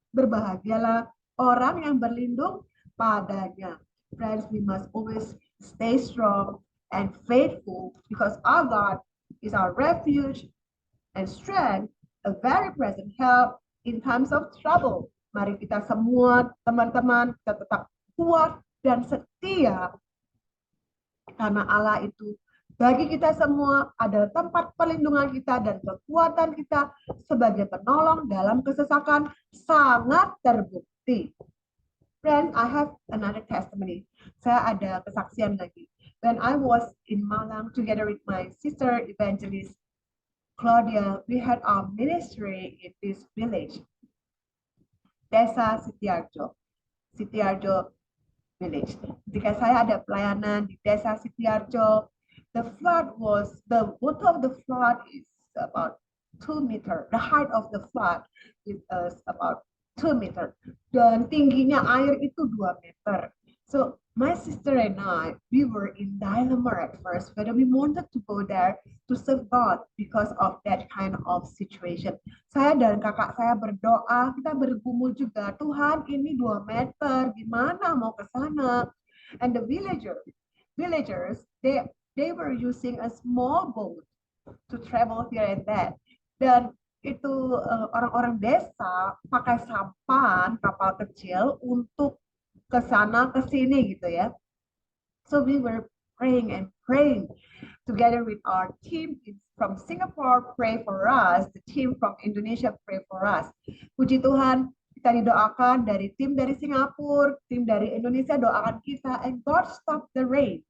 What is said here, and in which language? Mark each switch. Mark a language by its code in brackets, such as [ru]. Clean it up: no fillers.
[id] Berbahagialah orang yang berlindung padanya. [en] Friends, we must always stay strong and faithful because our God is our refuge and strength, a very present help in times of trouble. [id] Mari kita semua teman-teman kita tetap kuat dan setia karena Allah itu bagi kita semua adalah tempat perlindungan kita dan kekuatan kita sebagai penolong dalam kesesakan sangat terbukti. [en] Friends, I have another testimony. [id] Saya ada kesaksian lagi. [en] When I was in Malang together with my sister evangelist Claudia, we had our ministry in this village, Desa Sitiarjo. Sitiarjo village. [id] Ketika saya ada pelayanan di Desa Sitiarjo, [en] the water of the flood is about 2 meter. The height of the flood is about 2 meter. [id] Dan tingginya air itu 2 meter. [en] So my sister and I, we were in dilemma at first whether we wanted to go there to serve God because of that kind of situation. [id] Saya dan kakak saya berdoa, kita bergumul juga, Tuhan ini 2 meter, gimana mau ke sana? [en] And the villagers, they were using a small boat to travel here and there. [id] Dan itu orang-orang desa pakai sampan kapal kecil untuk ke sana ke sini gitu ya. [en] So we were praying and praying together with our team from Singapore pray for us, the team from Indonesia pray for us. [id] Puji Tuhan, kita didoakan dari tim dari Singapura, tim dari Indonesia doakan kita, [en] and God stop the rain.